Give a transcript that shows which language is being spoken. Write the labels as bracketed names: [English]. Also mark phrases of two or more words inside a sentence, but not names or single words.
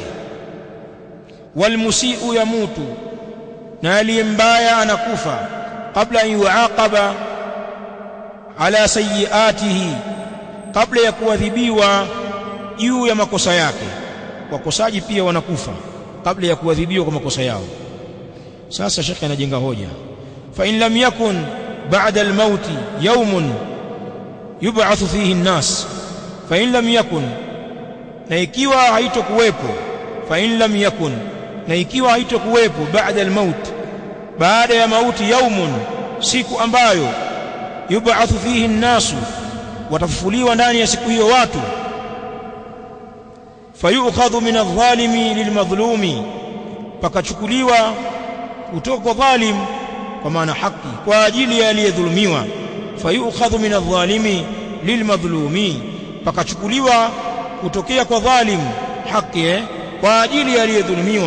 [Arabic] والمسيء يموت, [Swahili] na aliyembaya anakufa kabla [Arabic] أن يعاقب على سيئاته, [Swahili] kabla ya kuadhibiwa juu ya makosa yake. Wakosaji pia wanakufa kabla ya kuadhibiwa kwa makosa yao. Sasa shekhi anajenga hoja, [Arabic] فإن لم يكن بعد الموت يوم يبعث فيه الناس ف إن لم يكن, [Swahili] na ikiwa haitokuwepo, [Arabic] فإن لم يكن, [Swahili] na ikiwa haitokuwepo [Arabic] بعد الموت, [Swahili] baada ya mauti, yaumun, siku ambayo, [Arabic] يبعث فيه الناس, [Swahili] watafufuliwa ndani ya siku hiyo watu, [Arabic] فيؤخذ من الظالم للمظلوم, [Swahili] pakachukuliwa kutoka kwa dhalim, kwa maana haki, kwa ajili ya aliyedhulumiwa. [Arabic] فيؤخذ من الظالم للمظلوم, [Swahili] pakachukuliwa kutokea kwa dhalim haki, kwa ajili ya aliyedhulumiwa.